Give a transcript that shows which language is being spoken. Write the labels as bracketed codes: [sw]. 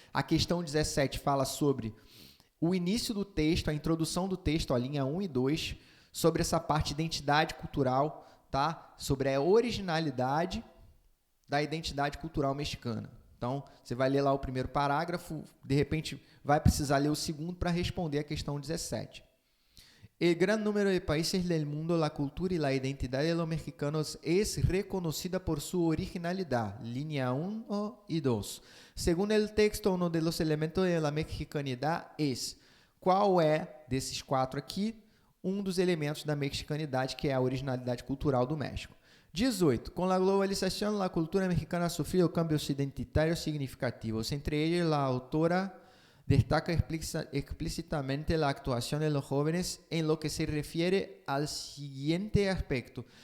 [pt] A questão 17 fala sobre o início do texto, a introdução do texto, ó, linha 1 e 2, sobre essa parte de identidade cultural, tá? Sobre a originalidade da identidade cultural mexicana. Então, você vai ler lá o primeiro parágrafo, de repente vai precisar ler o segundo para responder a questão 17. [es] El gran número de países del mundo, la cultura y la identidad de los mexicanos es reconocida por su originalidad. Línea 1 y 2. Según el texto, uno de los elementos de la mexicanidad es. [pt] Qual é, desses 4 aqui, um dos elementos da mexicanidade, que é a originalidade cultural do México? 18. Com a globalização, a cultura mexicana sofreu cambios identitários significativos. Entre eles, a autora destaca explícitamente a actuação [es] de los jóvenes [pt] em lo que se refere [es] al siguiente aspecto.